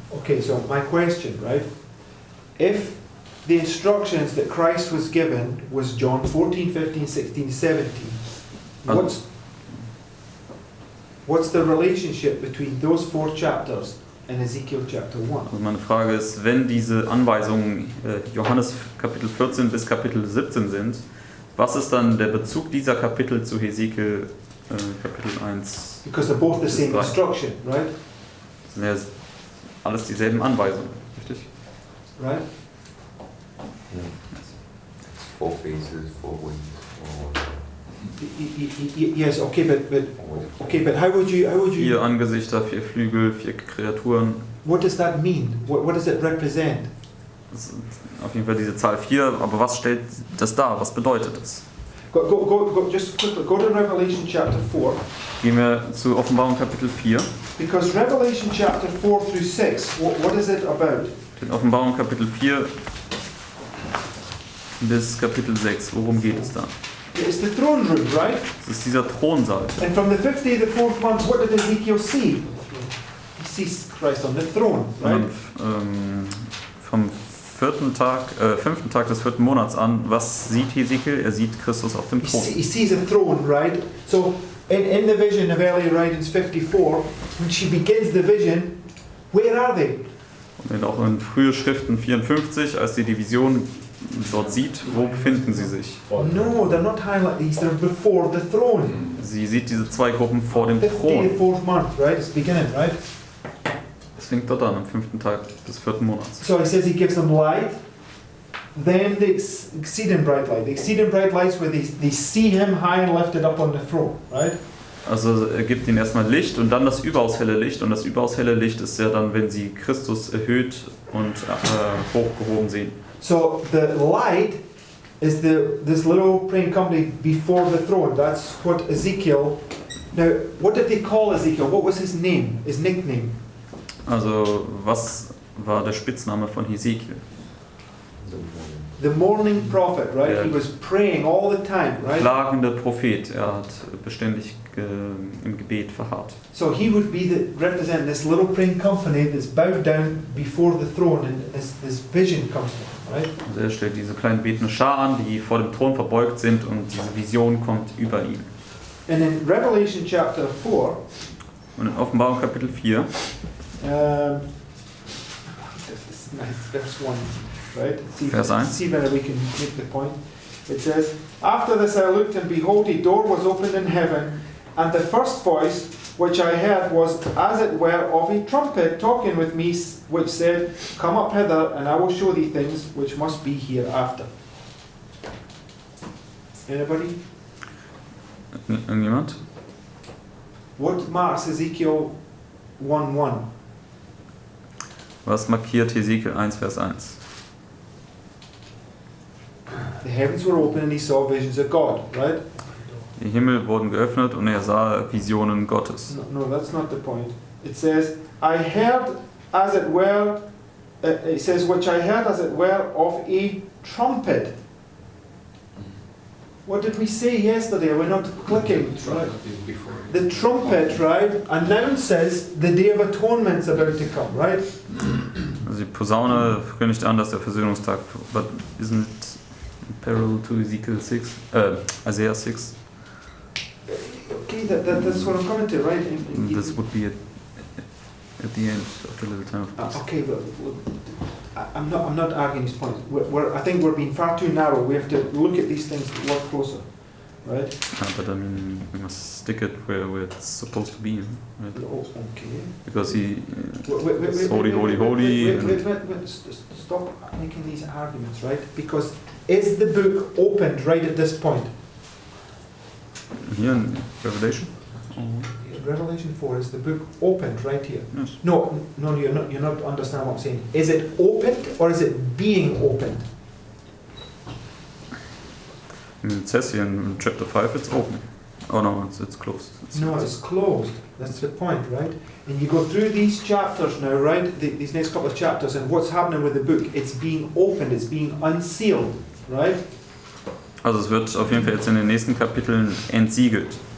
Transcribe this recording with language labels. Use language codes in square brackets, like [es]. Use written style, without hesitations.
[en] Okay, so my question, right? If the instructions that Christ was given was John 14, 15, 16, 17, what's the relationship between those 4 chapters and Ezekiel chapter 1? [de] Also meine Frage ist, wenn diese Anweisungen Johannes Kapitel 14 bis Kapitel 17 sind, was ist dann der Bezug dieser Kapitel zu Hesekiel Kapitel 1? [en] Because they're both the same instruction, right? [de] Das sind ja alles dieselben Anweisungen, richtig? [en] Right? It's 4 faces, 4 wings. Yes, okay, but how would you [de] 4 Angesichter, 4 Flügel, 4 Kreaturen. [en] What does that mean? What does it represent? [de] Das ist auf jeden Fall diese Zahl 4, aber was stellt das dar? Was bedeutet das? [en] Go, just quickly, go to Revelation chapter 4. [de] Gehen wir zu Offenbarung Kapitel 4. [en] Because Revelation chapter 4 through 6, what is it about? [de] In Offenbarung Kapitel 4 bis Kapitel 6, worum geht es da? [en] It's the throne room, right? [de] Das ist dieser Thronsaal. [en] And from the 5th day of the 4th month, what did Ezekiel see? He sees Christ on the throne, right? [de] Vom 5. Tag des 4. Monats an, was sieht Hesekiel? Er sieht Christus auf dem Thron. [en] He sees a throne, right? So in the vision of earlier writings 54, when she begins the vision, where are they? [de] Und auch in frühe Schriften 54, als die Vision dort sieht, wo befinden sie sich? [en] No, they're not highlighted. These are before the throne. [de] Sie sieht diese 2 Gruppen vor dem [en] 5th day of [de] Thron. [en] 4th month, right? It's beginning, right? [de] Das fängt dort an, am 5. Tag des 4. Monats. [en] So he says he gives them light. then the exceeding bright light. The exceeding bright lights where they see him high and lifted up on the throne, right? [de] Also er gibt ihnen erstmal Licht und dann das überaus helle Licht. Und das überaus helle Licht ist ja dann, wenn sie Christus erhöht und hochgehoben sehen. [en] So the light is this little praying company before the throne. That's what Ezekiel. Now, what did they call Ezekiel? What was his name? His nickname? [de] Also was war der Spitzname von Hesekiel? [en] The morning prophet, right? Yeah. He was praying all the time, right? [de] Klagende Prophet. Er hat beständig im Gebet verharrt. [en] So he would be representing this little praying company that's bowed down before the throne, and this vision comes to him, right? [de] Also er stellt diese kleinen betende Schar an, die vor dem Thron verbeugt sind, und diese Vision kommt über ihn. [en] And in Revelation chapter 4, [de] Und in Offenbarung Kapitel 4, [en] this is nice, verse 1, right? [de] Vers 1. [en] See whether we can make the point. It says, "After this I looked, and behold, a door was opened in heaven, and the first voice which I heard was as it were of a trumpet talking with me, which said, Come up hither, and I will show thee things which must be hereafter." Anybody? [de] Irgendjemand? [en] What marks Ezekiel 1:1? [de] Was markiert Hesekiel 1, Vers 1? [en] The heavens were open and he saw visions of God, right? [de] Die Himmel wurden geöffnet und er sah Visionen Gottes. [en] No, that's not the point. It says, I heard as it were, it says, which I heard as it were of a trumpet. What did we say yesterday? We're not clicking, right? The trumpet, right, announces the Day of Atonement is about to come, right? [de] Also die Posaune kündigt an, dass der Versöhnungstag, [en] but isn't it parallel to Ezekiel 6, Isaiah 6? Okay, that's what I'm coming to, right? This would be at the end of the little time of peace. Okay, but look, I'm not arguing this point. I think we're being far too narrow. We have to look at these things a lot closer, right? But I mean, we must stick it where it's supposed to be, right? Oh, okay. Because he Wait, is holy, holy, holy. Wait, stop making these arguments, right? Because is the book opened right at this point? Here in Revelation? Revelation 4, is the book opened right here? Yes. No, you're not understanding what I'm saying. Is it opened or is it being opened? I mean, it says here in chapter 5 it's open. Oh no, it's closed. It's closed. That's the point, right? And you go through these chapters now, right? These next couple of chapters, and what's happening with the book? It's being opened, it's being unsealed, right? [de] Also es wird auf jeden Fall jetzt in den nächsten Kapiteln entsiegelt.